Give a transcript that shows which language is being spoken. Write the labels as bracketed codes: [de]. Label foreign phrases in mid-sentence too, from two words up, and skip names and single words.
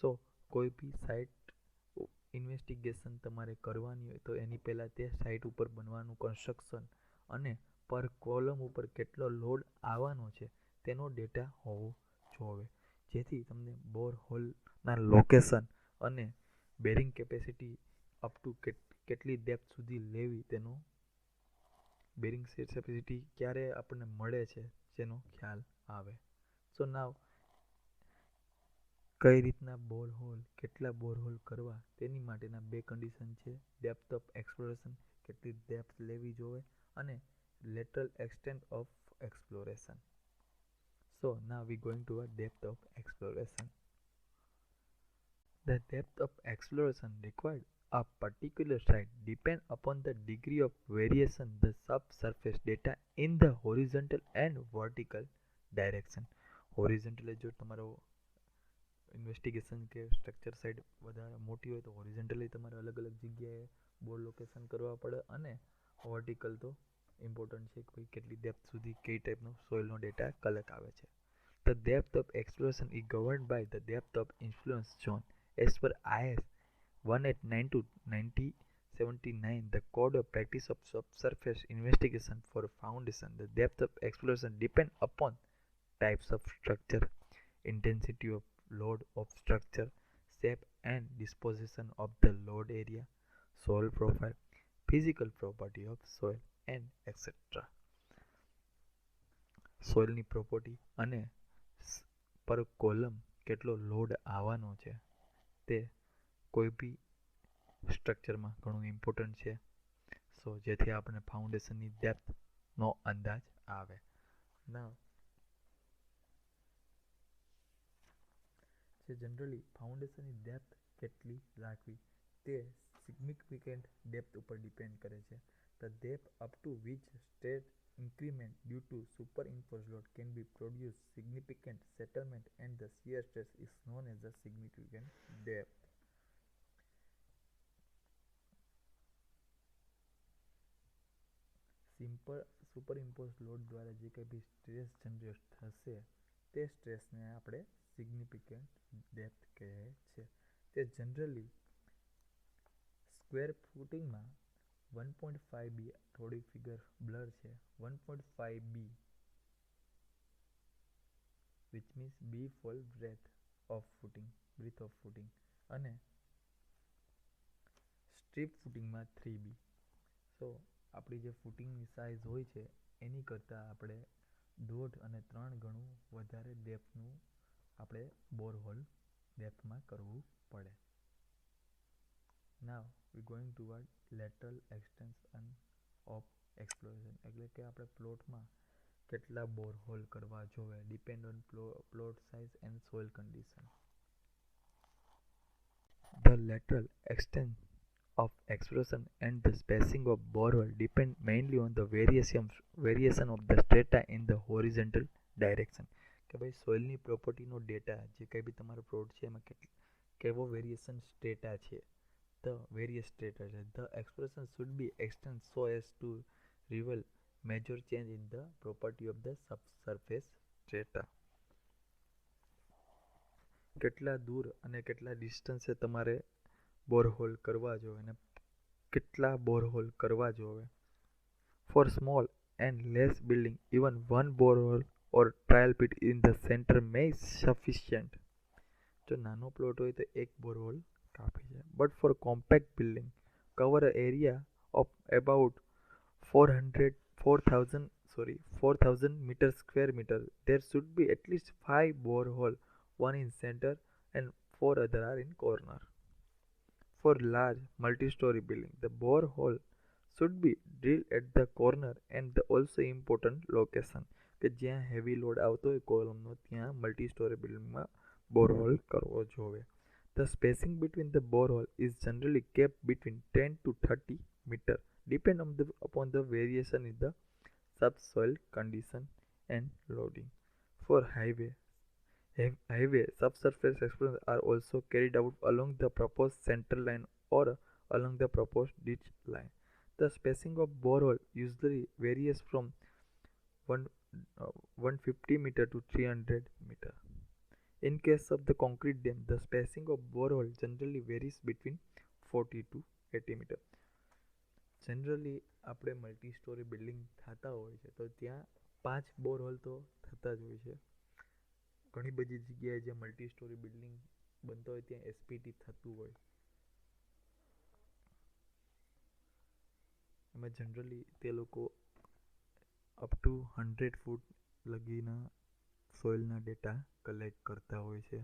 [gu] સો કોઈ બી [en] site investigation [gu] તમારે કરવાની હોય તો એની પહેલાં તે સાઇટ ઉપર બનવાનું કન્સ્ટ્રક્શન અને પર કોલમ ઉપર કેટલો લોડ આવવાનો છે તેનો ડેટા હોવો જોઈએ, જેથી તમને બોરહોલના લોકેશન અને [en] bearing capacity up to [gu] કેટલી ડેપ્થ સુધી લેવી તેનો [en] bearing capacity [gu] ક્યારે આપણને મળે છે જેનો ખ્યાલ આવે. [en] so now [gu] કઈ રીતના બોરહોલ કેટલા બોરહોલ કરવા તેની માટેના બે કન્ડિશન છે, [en] depth of exploration [gu] કેટલી ડેપ્થ લેવી જોઈએ અને [en] lateral extent of exploration. So now we going to a depth of exploration. The depth of exploration required a particular site depend upon the degree of variation the subsurface data in the horizontal and vertical direction. [gu] Horizontal જો તમારો ઇન્વેસ્ટિગેશન કે [en] structure side [gu] વધારે મોટી હોય તો હોરિઝોન્ટલી તમારે અલગ અલગ જગ્યાએ [en] bore location [gu] કરવા પડે અને વર્ટિકલ તો ઇમ્પોર્ટન્ટ છે કે ભાઈ કેટલી ડેપ્થ સુધી કઈ ટાઈપનો સોઇલનો [en] data collect [gu] આવે છે. [en] The depth of exploration is governed by the depth of influence zone. As per IS 1892-1979, the Code of Practice of Subsurface Investigation for Foundation, the depth of exploration depends upon types of structure, intensity of load of structure, shape and disposition of the load area, soil profile, physical property of soil and etc. [gu] સોઇલની પ્રોપર્ટી અને પર કોલમ કેટલો લોડ આવવાનો છે તે કોઈ બી સ્ટ્રક્ચરમાં ઘણું ઇમ્પોર્ટન્ટ છે. સો જેથી આપણને ફાઉન્ડેશનની ડેપ્થનો અંદાજ આવે. ના જે જનરલી ફાઉન્ડેશનની ડેપ્થ કેટલી રાખવી તે [en] significant depth [gu] ઉપર ડિપેન્ડ કરે છે. [en] The depth up to which state increment due to superimposed load can be produce significant settlement and the shear stress is known as the significant depth. superimpose load [gu] દ્વારા જે કંઈ બી સ્ટ્રેસ જનરેટ થશે તે સ્ટ્રેસને આપણે [en] significant depth [gu] કહે છે. તે જનરલી સ્ક્વેર ફૂટિંગમાં 1.5 b થોડી [en] figure blur [gu] છે [en] 1.5 b which means b full breadth of footing [gu] અને સ્ટ્રીપ ફૂટિંગમાં 3b. સો આપણી જે ફૂટિંગની સાઇઝ હોય છે એની કરતાં આપણે 1.5 અને 3 ગણું વધારે ડેપ્થનું આપણે બોરહોલ ડેપ્થમાં કરવું પડે. [en] Now we going toward lateral extension of exploration, [gu] એટલે કે આપણે પ્લોટમાં કેટલા બોરહોલ કરવા જોઈએ [en] depend on plot size and soil condition. The lateral extent of exploration and the spacing of borehole depend mainly on the variation of the strata in the horizontal direction. [gu] કે ભાઈ સોઇલની પ્રોપર્ટીનો ડેટા જે કંઈ બી તમારો પ્લોટ છે એમાં કેવો [en] variation strata [gu] છે [en] the various strata. The exploration should be extended so as to reveal major change in the property of the subsurface strata. [gu] કેટલા દૂર અને કેટલા ડિસ્ટન્સે તમારે બોરહોલ કરવા જોઈએ અને કેટલા બોરહોલ કરવા જોઈએ. [en] For small and less building, even one borehole or trial pit in the center may sufficient. [gu] જો નાનો પ્લોટ હોય તો એક બોરહોલ કાફી છે. [en] But for compact building, cover an area of about 4,000 square meter, there should be at least 5 borehole, one in center and 4 other are in corner. For large multi-story building, the borehole should be drilled at the corner and the also important location [gu] કે જ્યાં હેવી લોડ આવતો હોય કોલમનો ત્યાં મલ્ટી-સ્ટોરી બિલ્ડિંગમાં બોરહોલ કરવો જોઈએ. [en] The spacing between the borehole is generally kept between 10 to 30 meter, depend upon the variation in the subsoil condition and loading. For highway subsurface exploration are also carried out along the proposed center line or along the proposed ditch line. The spacing of borehole usually varies from 150 meter to 300 meter. In case of the concrete dam, the spacing of borehole generally varies between 40 to 80 meter. [gu] જનરલી આપણે [en] multi story building [gu] થતા હોય છે તો ત્યાં 5 બોરહોલ તો થતા જ હોય છે. ઘણી બધી જગ્યાએ જે [en] multi story building [gu] બનતો હોય ત્યાં એસપીટી થતું હોય. એમાં જનરલી તે લોકો [en] up to [gu] 100 ફૂટ લગીના સોઇલના ડેટા કલેક્ટ કરતા હોય છે.